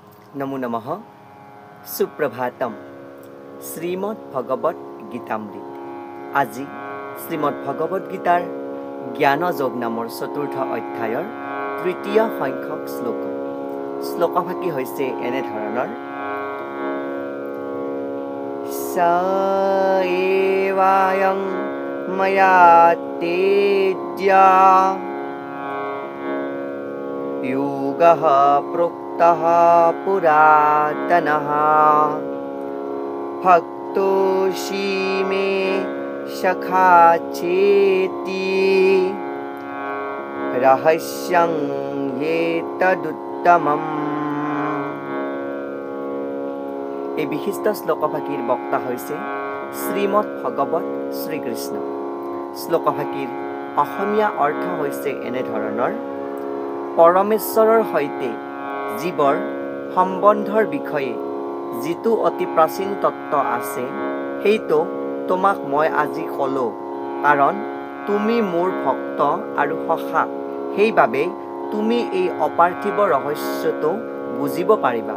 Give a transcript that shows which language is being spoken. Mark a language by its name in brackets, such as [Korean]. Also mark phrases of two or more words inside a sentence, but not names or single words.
[Assamese] নমো নমঃ সুপ্রভাতম শ্রীমদ ভগবত গীতামৃত আজি শ্রীমদ ভগবত গীতাৰ জ্ঞানযোগ নামৰ চতুৰ্থ অধ্যায়ৰ তৃতীয় সংখ্যক শ্লোকভাগী হৈছে এনে ধৰণৰ [Sanskrit] সায়েৱায়ং ময়া তেজ্যা योगः प्रोक्तः पुरातनः भक्तोऽसि मे सखा चेति रहस्यं एतदुत्तमम्। [Assamese] এই বিশিষ্ট শ্লোকভাগীৰ বক্তা হৈছে শ্ৰীমদ ভগৱত শ্ৰীকৃষ্ণ। শ্লোকভাগীৰ অসমীয়া অৰ্থ হৈছে এনে ধৰণৰ পৰমেশ্বৰৰ সৈতে জীৱৰ সম্বন্ধৰ বিষয়ে যিটো অতি প্ৰাচীন তত্ত্ব আছে সেইটো তোমাক মই আজি ক'লো, কাৰণ তুমি মোৰ ভক্ত আৰু সখা, সেইবাবে তুমি এই অপাৰ্থিৱ ৰহস্যটো বুজিব পাৰিবা।